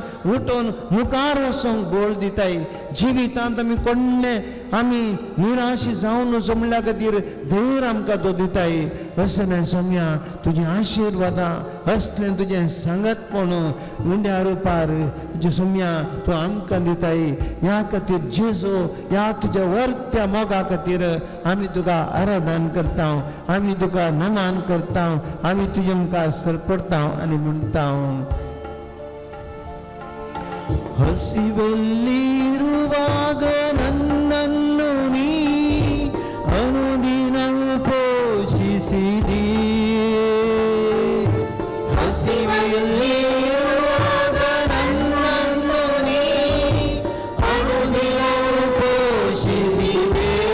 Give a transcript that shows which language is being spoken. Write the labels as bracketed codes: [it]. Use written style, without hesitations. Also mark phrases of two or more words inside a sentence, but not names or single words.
[kok] उठून मुखार वचोंक बोळ दिताय जिवितांत आमी कोण्णे आमी निराश जावन वचो म्हणल्या खातीर धैर्य आमकां तो दिताय असलें सोम्या तुजें आशिर्वादां असलें तुजें सांगतपण उंड्या रुपार तुजें सोम्या तूं आमकां दिताय ह्या खातीर जेजू ह्या तुज्या वर्त्या मोगा खातीर आमी तुका आराधन करता आमी तुका नमन करता आमी तुजे मुखार सरपडता आनी म्हणटा [kn] ಹಸಿವೆಲ್ಲಿರುವಾಗ ನನ್ನನ್ನು ನೀ ಅನುದಿನವೂ ಪೋಷಿಸಿದಿ ಹಸಿವೆಲ್ಲಿರುವಾಗ ನನ್ನನ್ನು ನೀ ಅನುದಿನವೂ ಪೋಷಿಸಿದೆ